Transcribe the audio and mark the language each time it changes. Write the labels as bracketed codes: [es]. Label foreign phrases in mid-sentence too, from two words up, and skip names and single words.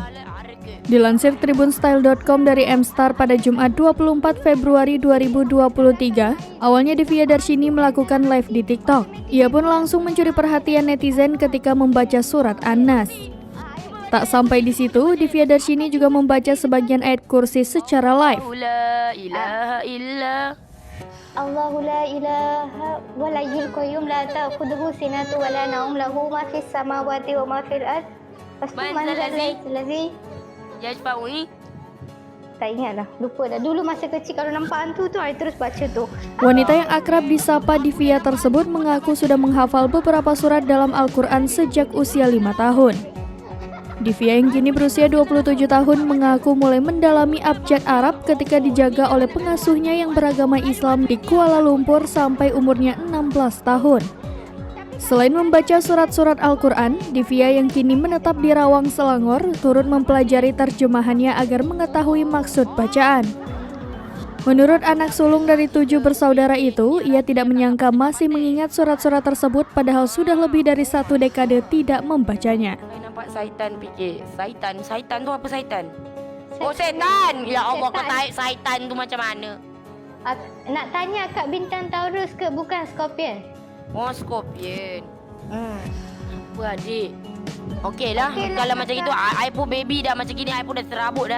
[id] Dilansir tribunstyle.com dari Mstar pada Jumat 24 Februari 2023, awalnya Divya Darshini melakukan live di TikTok. Ia pun langsung mencuri perhatian netizen ketika membaca surat An-Nas. Tak sampai di situ, Divya Darshini juga membaca sebagian ayat kursi secara live. [ar] اللهُ لا إلهَ وَلا إلهَ قَيُّوم لا تَأْخُذُهُ سِنَةٌ وَلا نَوْمٌ لَهُ ما في السَّماواتِ وَما في الأَرْض. Allazi Yajfa'uni. [ms] Tak ingat dah, lupa dah. Dulu masa kecil kalau nampak hantu tu, I terus baca tu. [id] Wanita yang akrab disapa Divya tersebut mengaku sudah menghafal beberapa surat dalam Al-Quran sejak usia 5 tahun. Divya yang kini berusia 27 tahun mengaku mulai mendalami abjad Arab ketika dijaga oleh pengasuhnya yang beragama Islam di Kuala Lumpur sampai umurnya 16 tahun. Selain membaca surat-surat Al-Quran, Divya yang kini menetap di Rawang, Selangor, turut mempelajari terjemahannya agar mengetahui maksud bacaan. Menurut anak sulung dari 7 bersaudara itu, ia tidak menyangka masih mengingat surat-surat tersebut padahal sudah lebih dari 1 dekade tidak membacanya. [ms] Nampak syaitan fikir. Syaitan tu apa syaitan? Oh syaitan. Ya Allah, kau tahu syaitan tu macam mana? Nak tanya Kak Bintang Taurus ke bukan Scorpion? Oh Scorpion. Apa adik? Okey lah, kalau macam itu I pun baby dah macam gini, I pun dah terabut dah.